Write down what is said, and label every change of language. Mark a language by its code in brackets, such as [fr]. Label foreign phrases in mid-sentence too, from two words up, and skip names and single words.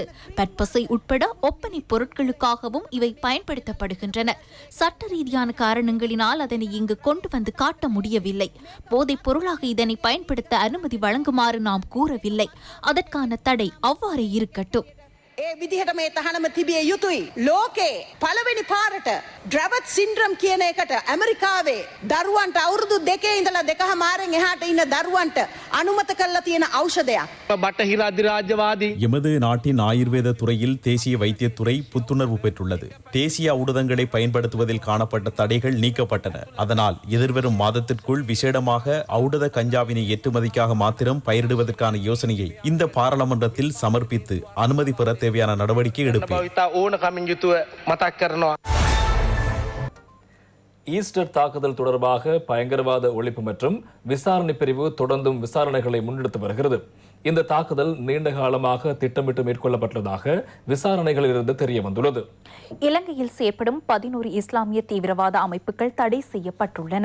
[ta] பற்பசை உட்பட ஒப்பனை பொருட்களுக்காகவும் இவை பயன்படுத்தப்படுகின்றன. சட்ட ரீதியான காரணங்களினால் அதனை இங்கு கொண்டு வந்து காட்ட முடியவில்லை. போதைப் பொருளாக இதனை பயன்படுத்த அனுமதி வழங்குமாறு நாம் கூறவில்லை. அதற்கான தடை அவ்வாறு இருக்கட்டும். [si] ඒ විදිහට මේ තහනම තිබිය යුතුයි. ලෝකේ පළවෙනි පාරට ඩ්‍රැවට් සින්ඩ්‍රම් කියන එකට ඇමරිකාවේ දරුවන්ට අවුරුදු 2 ඉඳලා 2.5 එහාට ඉන්න දරුවන්ට අනුමත කරලා තියෙන ඖෂධයක්. බටහිර අධිරාජ්‍යවාදී [ta] எமது நாட்டின் ஆயுர்வேத துறையில் தேசிய வைத்தியத்துறை புத்துணர்வு பெற்றுள்ளது. தேசிய ஊடகங்களை பயன்படுத்துவதில் காணப்பட்ட தடைகள் நீக்கப்பட்டன. அதனால் எதிர்வரும் மாதத்திற்குள் விசேடமாக ஔடத கஞ்சாவினை ஏற்றுமதிக்காக மாத்திரம் பயிரிடுவதற்கான யோசனையை இந்த பாராளுமன்றத்தில் சமர்ப்பித்து அனுமதி பெற தேவையான நடவடிக்கை எடுப்பேன். [si] ඕනකමින් යුතුව මතක් කරනවා. [ta] ஈஸ்டர் தாக்குதல் தொடர்பாக பயங்கரவாத ஒழிப்பு மற்றும் விசாரணை பிரிவு தொடர்ந்தும் விசாரணைகளை முன்னெடுத்து வருகிறது. இந்த தாக்குதல் நீண்ட காலமாக திட்டமிட்டு மேற்கொள்ளப்பட்டதாக விசாரணைகளிலிருந்து தெரிய வந்துள்ளது. இலங்கையில் செயற்படும் 11 இஸ்லாமிய தீவிரவாத அமைப்புகள் தடை செய்யப்பட்டுள்ளன.